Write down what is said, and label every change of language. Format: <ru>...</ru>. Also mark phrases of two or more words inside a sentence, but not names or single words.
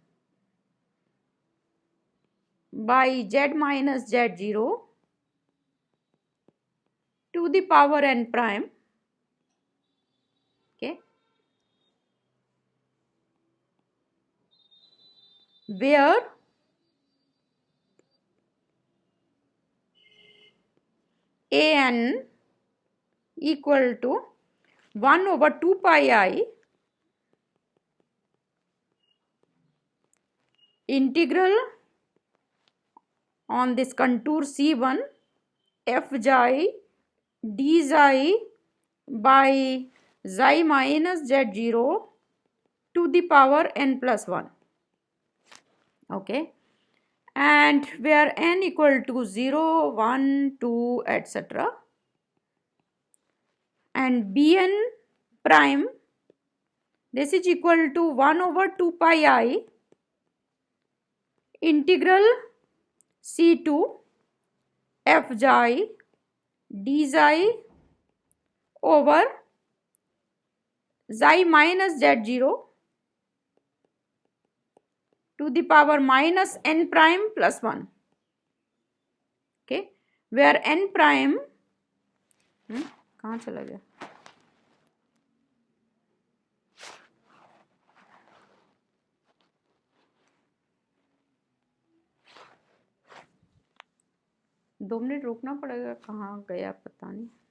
<en>by z minus z0 to the power n prime, okay, where an equal to 1 over 2 pi I integral on this contour C1 f xi d xi by xi minus z0 to the power n plus 1, okay, and where n equal to 0, 1, 2, etc. and bn prime, this is equal to 1 over 2 pi I integral C2 f xi d xi over xi minus z0 to the power minus n prime plus 1, okay, where n prime</en> <hi>कहाँ चला गया, दो मिनट रुकना पड़ेगा, कहाँ गया पता नहीं.</hi>